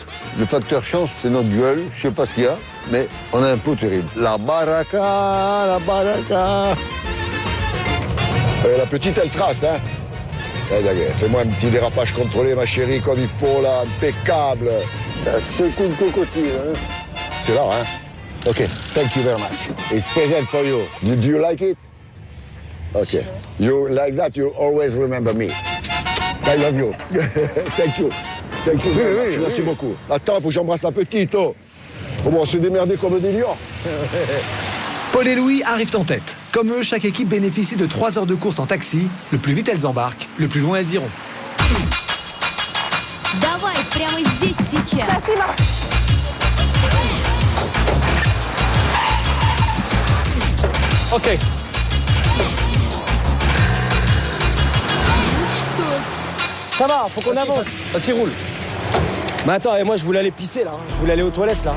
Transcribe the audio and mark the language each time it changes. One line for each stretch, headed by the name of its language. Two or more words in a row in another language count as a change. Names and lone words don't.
French: Le facteur chance, c'est notre gueule, je sais pas ce qu'il y a, mais on a un pot terrible. La baraka, la baraka. La petite, elle trace, hein. Fais-moi un petit dérapage contrôlé, ma chérie, comme il faut, là, impeccable. Ça secoue le cocotier, hein. C'est là, hein.
English: OK, thank you very much. It's present for you. Do you like it? OK. You like that, you always remember me. I love you. Thank you. Thank you very much.
French: Merci beaucoup. Attends, il faut que j'embrasse la petite, oh. Bon, on s'est démerdé comme des lions. Paul et Louis arrivent en tête. Comme eux, chaque équipe bénéficie de 3 heures de course en taxi. Le plus vite elles embarquent, le plus loin elles iront.
Russian: Давай, прямо здесь и сейчас. Спасибо. Ok.
French: Ça va, faut qu'on avance. Vas-y, roule. Mais attends, et moi je voulais aller pisser là. Je voulais aller aux toilettes là.